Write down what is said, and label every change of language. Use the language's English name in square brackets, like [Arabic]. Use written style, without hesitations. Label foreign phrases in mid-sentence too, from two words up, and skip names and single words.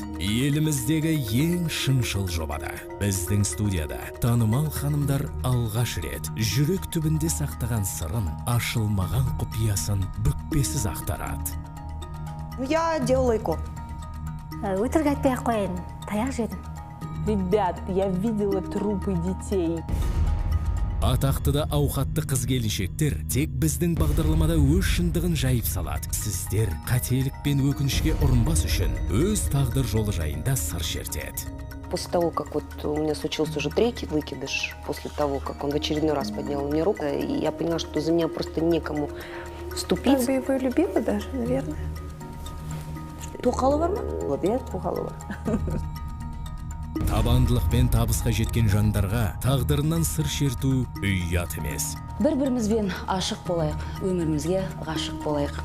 [Kazakh] Еліміздегі ең шыншыл жобада. Біздің студияда танымал ханымдар алғаш рет жүрек түбінде сақтаған сырын, ашылмаған құпиясын бүкпесіз ақтарады. [Russian] Я делала ЭКО. [Kazakh] Өтірік айтпай-ақ қояйын, таяқ жедім. [Russian] Ребят, я видела трупы детей. [Kazakh] Атақты да ауқатты қыз-келіншектер тек біздің бағдарламада өз шындығын жайып салады. Сіздер қателік пен өкінішке ұрынбас үшін өз тағдыр жолы жайында сыр шертеді. [Russian] После того, как вот у меня случился уже третий выкидыш, после того, как он в очередной раз поднял мне руку, и я поняла, что за меня просто некому вступить. Как бы его и любила даже, наверное. [Kazakh] Тоқалы бар ма? Иә, тоқалы бар. Табандылық пен табысқа жеткен жандарға тағдырынан сыр шерту ұят емес. Бір-бірімізбен ашық болайық, өмірімізге ғашық болайық.